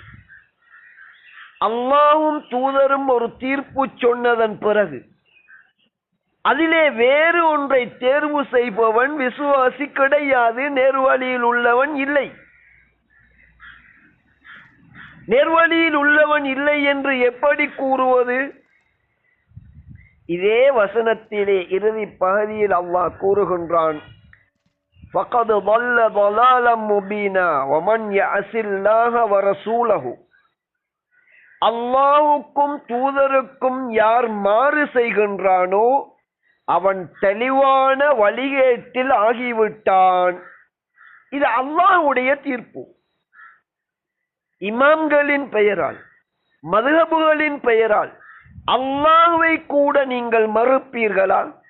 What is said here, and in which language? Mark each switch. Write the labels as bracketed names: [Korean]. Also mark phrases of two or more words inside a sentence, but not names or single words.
[Tamil] அல்லாஹ்வும் தூதரும் ஒரு தீர்ப்பு சொன்னதன் பிறகு அதிலே வேறு ஒன்றை தேர்வு செய்பவன் விசுவாசி கிடையாது, நேர்வழியில் உள்ளவன் இல்லை. நேர்வழியில் உள்ளவன் இல்லை என்று எப்படி கூறுவது? இதே வசனத்திலே இறுதி பகுதியில் அல்லாஹ் கூறுகின்றான், [Arabic] فَقَدْ ضَلَّ ضَلَالًا مُبِينًا وَمَنْ يَعْصِ اللَّهَ وَرَسُولَهُ. [Tamil] அல்லாஹ்வுக்கும் தூதருக்கும் யார் மாறு செய்கின்றானோ அவன் தெளிவான வழிகேட்டில் ஆகிவிட்டான். இது அல்லாஹ்வுடைய தீர்ப்பு. இமாம்களின் பெயரால், மதுஹபுகளின் பெயரால் அல்லாஹ்வை கூட நீங்கள் மறுப்பீர்களா?